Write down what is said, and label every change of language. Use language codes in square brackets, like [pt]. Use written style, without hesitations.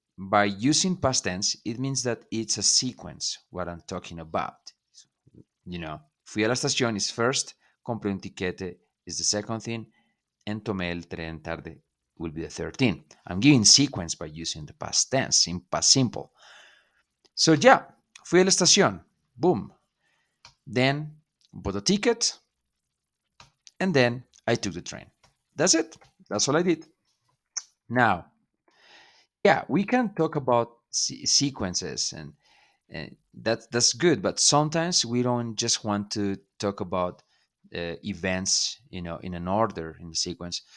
[en] By using past tense, it means that it's a sequence, what I'm talking about. [es] Fui a la estación [en] is first, [es] compré un tiquete [en] is the second thing, and [es] tomé el tren tarde [en] will be the third thing. I'm giving sequence by using the past tense in past simple. So yeah, [es] fui a la estación. [en] Boom. Then bought a ticket, and then I took the train. That's it. That's all I did. Now, yeah, we can talk about sequences, and that's good. But sometimes we don't just want to talk about events, in an order in the sequence.